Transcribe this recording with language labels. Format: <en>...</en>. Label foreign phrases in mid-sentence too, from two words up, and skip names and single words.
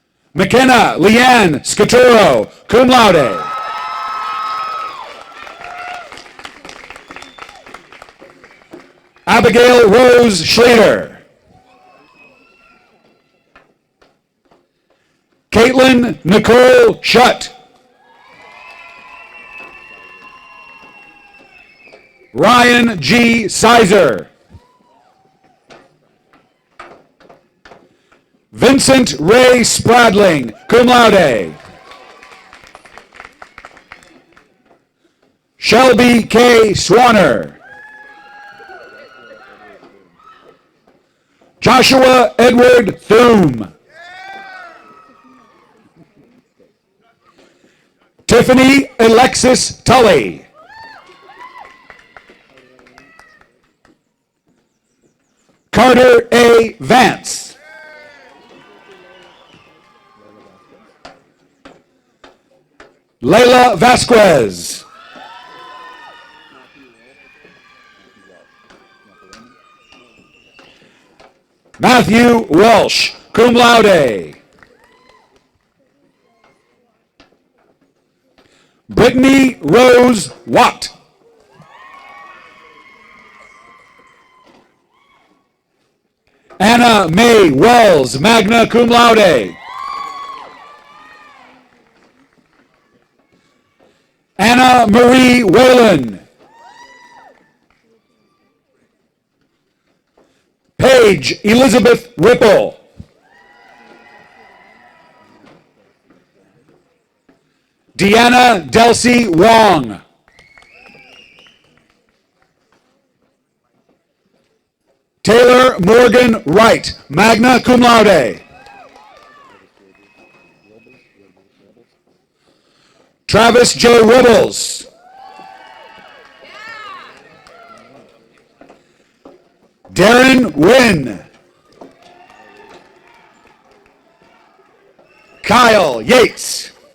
<en>McKenna Leanne Scaturo,</en> <la>cum laude.</la> <en>Abigail Rose Schlater. Caitlin Nicole Shutt. Ryan G. Sizer. Vincent Ray Spradling,</en> <la>cum laude.</la> <en>Shelby K. Swanner. Joshua Edward Thum. Tiffany Alexis Tully. Carter A. Vance. Layla Vasquez. Matthew Walsh,</en> <la>cum laude.</la> <en>Brittany Rose Watt. Anna Mae Wells,</en> <la>magna cum laude.</la> <en>Anna Marie Whalen. Paige Elizabeth Whipple. Deanna Delcy Wong. Taylor Morgan Wright,</en> <la>magna cum laude.</la> <en>Travis J. Ribbles. Darren Wynn. Kyle Yates.</en>